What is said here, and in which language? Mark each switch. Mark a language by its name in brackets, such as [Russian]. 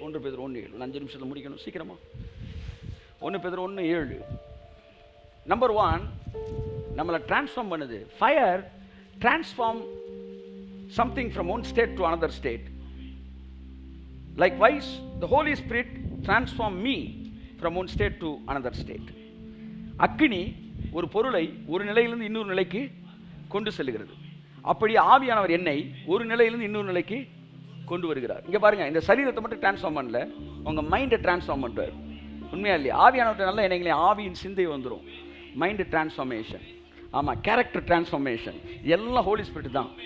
[Tamil] 1 பேதுரு 1:7 5 நிமிஷத்தில் முடிக்கணும் சீக்கிரமாக. 1 பேதுரு 1:7. நம்பர் 1 நம்மளை டிரான்ஸ்ஃபார்ம் பண்ணுது. [English] Fire transform something from one state to another state. Likewise, the Holy Spirit transform me from one state to another state. [Tamil] அக்கினி ஒரு பொருளை ஒரு நிலையிலிருந்து இன்னொரு நிலைக்கு கொண்டு செல்கிறது. அப்படி ஆவியானவர் என்னை ஒரு நிலையிலிருந்து இன்னொரு நிலைக்கு கொண்டு வருகிறார். இங்கே பாருங்க, இந்த சரீரத்தை மட்டும் டிரான்ஸ்ஃபார்ம் பண்ணல, உங்கள் மைண்டை டிரான்ஸ்ஃபார்ம் பண்ணுறார். உண்மையா இல்லையா? ஆவியானவர்கிட்ட நல்லா என்னைங்களே ஆவியின் சிந்தை வந்துடும். மைண்டு டிரான்ஸ்ஃபார்மேஷன், ஆமாம், கேரக்டர் டிரான்ஸ்ஃபார்மேஷன், எல்லாம் ஹோலி ஸ்பிரிட் தான்.